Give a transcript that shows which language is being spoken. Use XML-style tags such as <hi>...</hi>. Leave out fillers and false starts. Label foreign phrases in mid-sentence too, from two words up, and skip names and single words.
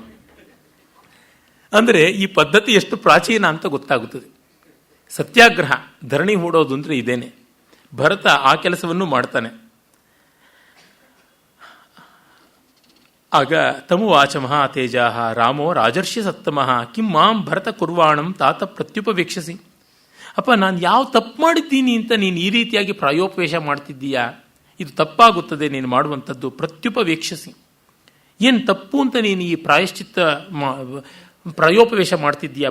<kn>ಅಂದರೆ ಈ ಪದ್ಧತಿ ಎಷ್ಟು ಪ್ರಾಚೀನ ಅಂತ ಗೊತ್ತಾಗುತ್ತದೆ. ಸತ್ಯಾಗ್ರಹ, ಧರಣಿ ಹೂಡೋದು ಅಂದರೆ ಇದೇನೆ. ಭರತ ಆ ಕೆಲಸವನ್ನು ಮಾಡ್ತಾನೆ. ಆಗ</kn> <sa>ತಮುವಾಚ ಮಹಾತೇಜಾಹ ರಾಮೋ ರಾಜರ್ಷಿ ಸತ್ತಮಃ ಕಿಂ ಮಾಂ ಭರತ ಕುರ್ವಾಣಂ ತಾತ ಪ್ರತ್ಯುಪವೇಕ್ಷಸಿ.</sa> <kn>ಅಪ್ಪ, ನಾನು ಯಾವ ತಪ್ಪು ಮಾಡಿದ್ದೀನಿ ಅಂತ ನೀನು ಈ ರೀತಿಯಾಗಿ ಪ್ರಾಯೋಪವೇಶ ಮಾಡ್ತಿದ್ದೀಯಾ? ಇದು ತಪ್ಪಾಗುತ್ತದೆ ನೀನು ಮಾಡುವಂಥದ್ದು. ಪ್ರತ್ಯುಪವೇಕ್ಷಸಿ, ಏನು ತಪ್ಪು ಅಂತ ನೀನು ಈ ಪ್ರಾಯೋಪವೇಶ ಮಾಡ್ತಿದ್ದೀಯಾ?</kn>